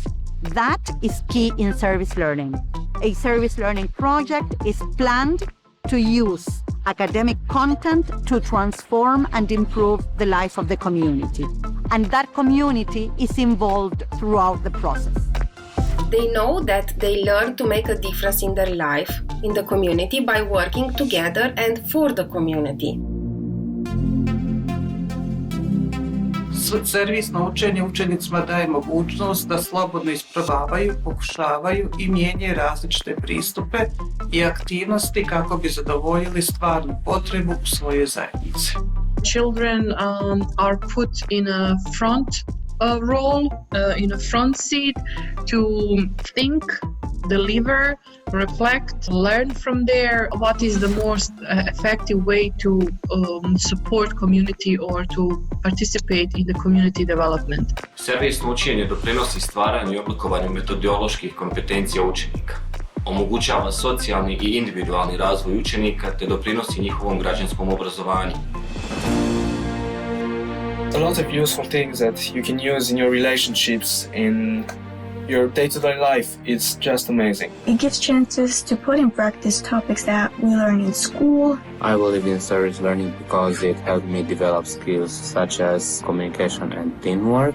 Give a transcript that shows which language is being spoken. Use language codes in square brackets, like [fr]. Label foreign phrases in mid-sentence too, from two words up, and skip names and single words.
[en] That is key in service learning. A service learning project is planned to use academic content to transform and improve the life of the community. And that community is involved throughout the process. They know that they learn to make a difference in their life, in the community, by working together and for the community. [hr] Servisno učenje učenicima daje mogućnost da slobodno isprobavaju, pokušavaju i mijenjaju različite pristupe i aktivnosti kako bi zadovoljili stvarnu potrebu u svojoj zajednici. [en] Children are put in a front role, in a front seat to think, deliver, reflect, learn from there what is the most effective way to support community or to participate in the community development. [hr] Servisno učenje doprinosi stvaranju i oblikovanju metodoloških kompetencija učenika. Omogućava socijalni i individualni razvoj učenika te doprinosi njihovom građanskom obrazovanju. [en] A lot of useful things that you can use in your relationships, in your day-to-day life. It's just amazing. It gives chances to put in practice topics that we learn in school. I believe in service learning because it helped me develop skills such as communication and teamwork.